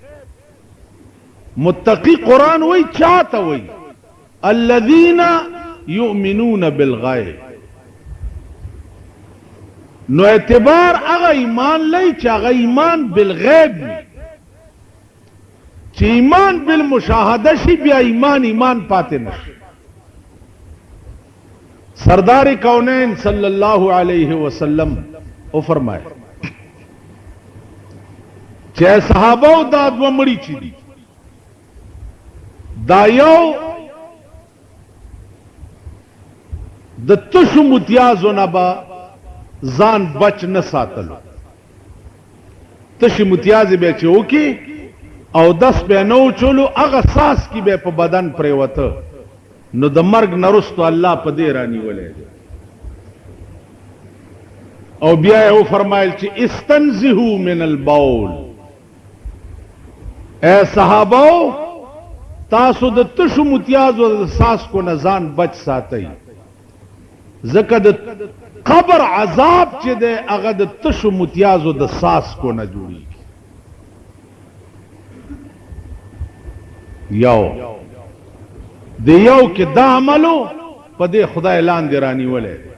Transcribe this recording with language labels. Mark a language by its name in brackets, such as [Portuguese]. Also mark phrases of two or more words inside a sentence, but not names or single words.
[Pashto] متقی قرآن وی چاته وی [Arabic] الذین یؤمنون بالغیب. [Pashto] نو اعتبار هغه ایمان لئی چې هغه [Arabic] ایمان بالغیب [Pashto] وي. چې [Arabic] ایمان بالمشاهده [Pashto] شي بیا ایمان پاتې نشي. سردار کونین [Arabic] صلی اللہ علیہ وسلم [Pashto] او فرمائے چې صحابه دا دو مړي چې دي دا یو د تشو متیازو نه با ځان بچ نه ساتلو. تشو متیازې به چې وکي او دس به نو چولو هغه ساس کی به په بدن پریوته، نو د مرګ نه وروسته الله په دې رانیولې. او بیا یې فرمایل چې [Arabic] استنزهوا من البول. [Pashto] اے صحابه تاسو د تشو متیازو د ساس کو نه ځان بچ ساتئ، ځکه د قبر عذاب چې دی هغه د تشو متیازو د ساس کو نه جوړیږي. یو د یو کې دا عملو په دې خدای لاندې رانیولې.